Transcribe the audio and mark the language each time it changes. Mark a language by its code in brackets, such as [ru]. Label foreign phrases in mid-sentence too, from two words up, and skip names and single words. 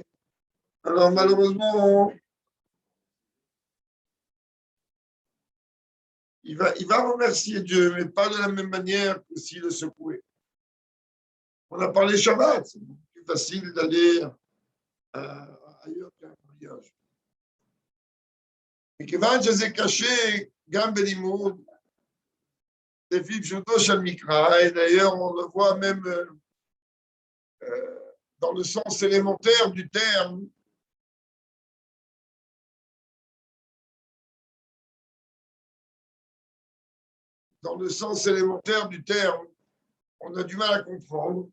[fr] Alors malheureusement, il va remercier Dieu, mais pas de la même manière que s'il le secouait. On a parlé Shabbat, c'est beaucoup plus facile d'aller ailleurs qu'un mariage. [he] Et כיוון שזה קשה גם בלימוד, לפי פשוטו של מקרא, [fr] et d'ailleurs on le voit même dans le sens élémentaire du terme, on a du mal à comprendre.